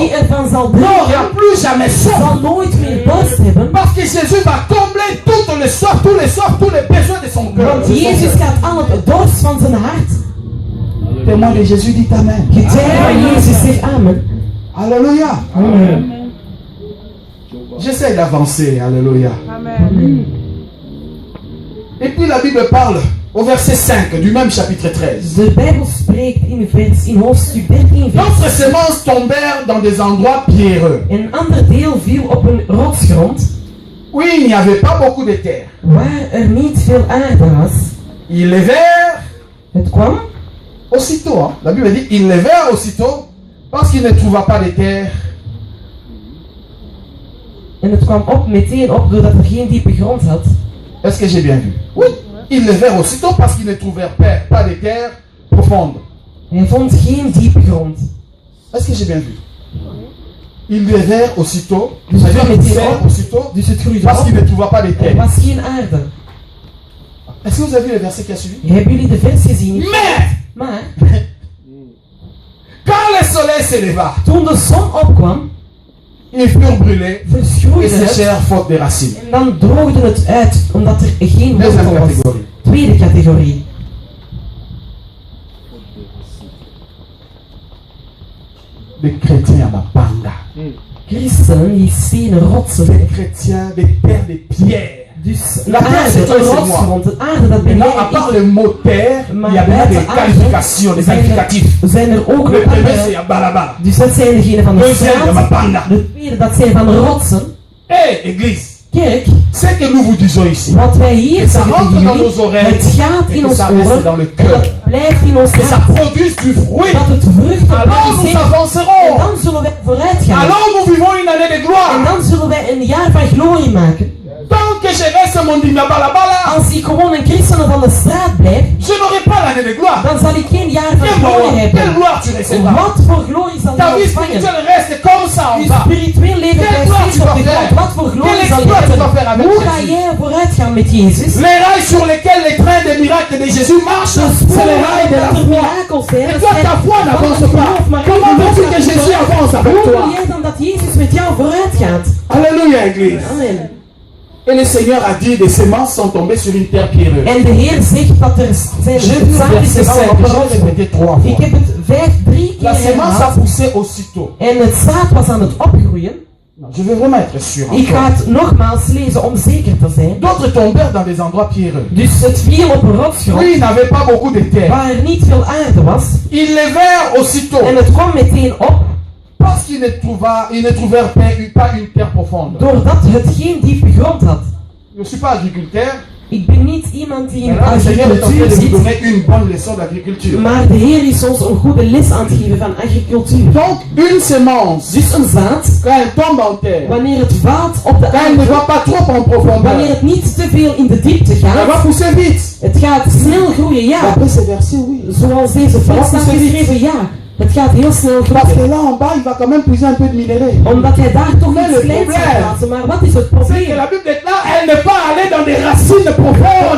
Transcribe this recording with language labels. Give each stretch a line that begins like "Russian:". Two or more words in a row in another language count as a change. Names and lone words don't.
Dutch: wie ervan zal
French: n'aura
Dutch: drinken,
French: plus jamais soif.
Dutch: zal nooit meer dorst hebben.
French: Parce que Jésus va combler toutes les soifs, tous les soifs, tous les besoins de son cœur.
Dutch: Want Jezus gaat al het dorst van zijn hart.
French: Témoin de Jésus dit Amen.
Dutch: Getuige van Jezus zegt amen.
French: Alléluia. Amen. J'essaie d'avancer. Alléluia. Amen. Et puis la Bible parle au verset 5 du même chapitre 13.
Dutch: De Bijbel spreekt in hoofdstuk 13 vers
French: D'autres semences tombèrent dans des endroits pierreux.
Dutch: een ander deel viel op een rotsgrond
French: Oui, il n'y avait pas beaucoup de terre.
Dutch: waar er niet veel aarde was.
French: Ils levèrent
Dutch: Het kwam
French: aussitôt. Hein. La Bible dit ils levèrent aussitôt parce qu'ils ne trouvaient pas de terre.
Dutch: en het kwam op meteen op doordat er geen diepe grond had.
French: Est-ce que j'ai bien vu? Oui. Ils levèrent aussitôt parce qu'ils ne trouvèrent pas de terre profonde.
Dutch: Hij vond geen diepe grond.
French: Est-ce que j'ai bien vu? Ils levèrent aussitôt.
Dutch: Dus het kwam
French: C'est-à-dire ils
Dutch: meteen
French: levèrent
Dutch: op,
French: aussitôt
Dutch: dus het groeide
French: parce
Dutch: op.
French: qu'ils ne trouvaient pas de
Dutch: Er
French: terre.
Dutch: was geen aarde.
French: Est-ce que vous avez vu le verset qui a suivi?
Dutch: Hebben jullie de vers gezien?
French: Mais
Dutch: Maar
French: quand le soleil s'éleva,
Dutch: toen de zon opkwam,
French: ils furent brûlés et
Dutch: verschroeide het
French: séchèrent faute des racines.
Dutch: en dan droogde het uit omdat er geen
French: Deuxième
Dutch: wortel was.
French: catégorie.
Dutch: Tweede categorie.
French: Des chrétiens à Mapanga.
Dutch: Christenen die stenen rotsen.
French: Des chrétiens, des terres, des pierres.
Dutch: Dus de
French: La terre,
Dutch: aarde,
French: c'est toi,
Dutch: een
French: c'est
Dutch: rotsgrond. De aarde, dat ben
French: Maintenant,
Dutch: jij
French: à part
Dutch: en
French: le mot terre, il y a bien des qualifications, des qualificatifs.
Dutch: zijn er ook
French: Le
Dutch: nog
French: premier, c'est
Dutch: andere.
French: Yabalaba.
Dutch: Dus dat zijn degenen van de
French: Deuxième,
Dutch: straat.
French: Yamapanga.
Dutch: De tweede, dat zijn van rotsen.
French: Hé, église,
Dutch: Kerk,
French: ce que nous vous disons ici,
Dutch: wat wij hier
French: ça
Dutch: zeggen
French: rentre
Dutch: tegen
French: dans
Dutch: jullie,
French: nos oreilles,
Dutch: het gaat
French: et
Dutch: in
French: que
Dutch: ons
French: ça reste
Dutch: oren,
French: dans le
Dutch: en
French: cœur,
Dutch: dat blijft in ons
French: que ça
Dutch: hart,
French: produise du fruit.
Dutch: dat het vruchten
French: Alors nous
Dutch: produceert. En
French: avancerons.
Dutch: dan zullen wij vooruit gaan.
French: Alors nous vivons une année de
Dutch: En
French: gloire.
Dutch: dan zullen wij een jaar van glorie maken.
French: Tant que je reste mon dimyabalabala,
Dutch: Als ik gewoon een christen van de straat blijf,
French: je n'aurai pas l'année de gloire.
Dutch: dan zal ik geen jaar van
French: Quelle
Dutch: glorie
French: gloire, quelle
Dutch: hebben.
French: gloire tu recevras.
Dutch: Wat voor glorie zal
French: Ta
Dutch: je
French: vie
Dutch: ontvangen?
French: spirituelle reste comme ça en
Dutch: Je
French: bas.
Dutch: spiritueel leven
French: Quelle
Dutch: blijft
French: gloire
Dutch: steeds
French: tu
Dutch: op
French: dois
Dutch: de
French: faire?
Dutch: grond. Wat voor
French: Quel
Dutch: glorie zal je
French: exploit tu dois faire
Dutch: hebben?
French: avec
Dutch: Hoe ga
French: Jésus?
Dutch: jij vooruit gaan met Jezus?
French: Les rails sur lesquels les trains des miracles de Jésus marchent, c'est les rails de la
Dutch: dat er
French: foi.
Dutch: mirakels zijn.
French: Et
Dutch: Dat
French: toi,
Dutch: zijn
French: ta foi n'avance
Dutch: van het
French: pas.
Dutch: geloof, maar
French: Comment
Dutch: je
French: veux-tu
Dutch: geloof
French: que
Dutch: dat
French: Jésus
Dutch: je-
French: avance avec
Dutch: Hoe wil
French: toi?
Dutch: jij dan dat Jezus met jou vooruit gaat?
French: Alléluia, église. Amen. Et le Seigneur a dit, des semences sont tombées sur une terre pierreuse.
Dutch: En de Heer zegt dat er zijn
French: J'ai vu le
Dutch: zaadjes
French: verset
Dutch: gevallen
French: 5,
Dutch: op een
French: je l'ai
Dutch: rotsgrond.
French: répété 3
Dutch: Ik
French: fois.
Dutch: heb het 3 keer
French: La semence a
Dutch: herhaald.
French: poussé aussitôt.
Dutch: En het zaad was aan het opgroeien.
French: Non, je veux vraiment être sûr.
Dutch: Ik ga het nogmaals lezen om zeker te zijn.
French: D'autres tombèrent dans des endroits pierreux.
Dutch: Dus het viel op een rotsgrond
French: Oui, ils n'avaient pas beaucoup de terre.
Dutch: waar er niet veel aarde was.
French: Ils levèrent aussitôt.
Dutch: En het kwam meteen op,
French: Parce qu'ils ne trouvèrent pas une terre profonde.
Dutch: doordat het geen diepe grond had.
French: Je ne suis pas agriculteur.
Dutch: Ik ben niet iemand die in
French: Alors, le Seigneur est en train
Dutch: agricultuur
French: de nous
Dutch: zit,
French: donner une bonne leçon d'agriculture.
Dutch: maar de Heer is ons een goede les aan het geven van agricultuur.
French: Donc, une semence,
Dutch: Dus een zaad,
French: quand elle tombe en terre,
Dutch: wanneer het valt op de
French: quand elle ne
Dutch: aarde,
French: va pas trop en
Dutch: wanneer
French: profondeur,
Dutch: het niet te veel in de diepte
French: elle va
Dutch: gaat,
French: pousser vite.
Dutch: het gaat snel groeien, ja.
French: Après ce verset, oui.
Dutch: Zoals deze vers staat geschreven, ja. Het gaat heel snel
French: Parce que
Dutch: groeien.
French: là en bas, il va quand même puiser un peu de minerai.
Dutch: Omdat hij daar toch
French: Mais
Dutch: iets
French: le
Dutch: kleins
French: problème,
Dutch: gaat plaatsen. Maar wat is het
French: C'est que
Dutch: probleem?
French: la Bible déclare, elle n'est pas allée dans des racines profondes.